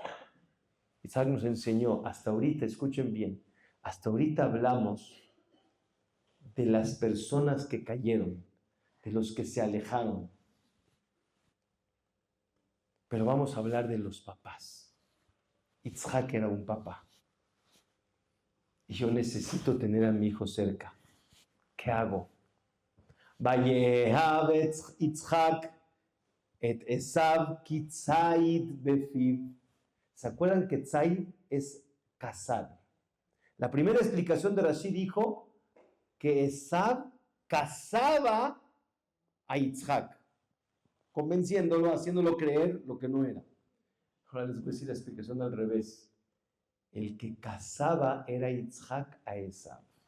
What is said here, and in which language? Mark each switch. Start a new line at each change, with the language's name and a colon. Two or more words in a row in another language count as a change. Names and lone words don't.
Spanish: Isaac nos enseñó, hasta ahorita, escuchen bien, hasta ahorita hablamos de las personas que cayeron, de los que se alejaron. Pero vamos a hablar de los papás. Isaac era un papá. y yo necesito tener a mi hijo cerca. ¿Qué hago?
Hebrew: ויאהב יצחק את עשו כי ציד בפיו.
Spanish: ¿Se acuerdan que tzayid es cazar? La primera explicación de Rashi dijo que Esav cazaba a Yitzhak, convenciéndolo, haciéndolo creer lo que no era. Ahora les voy a decir la explicación al revés. El que cazaba era Yitzhak a Esav.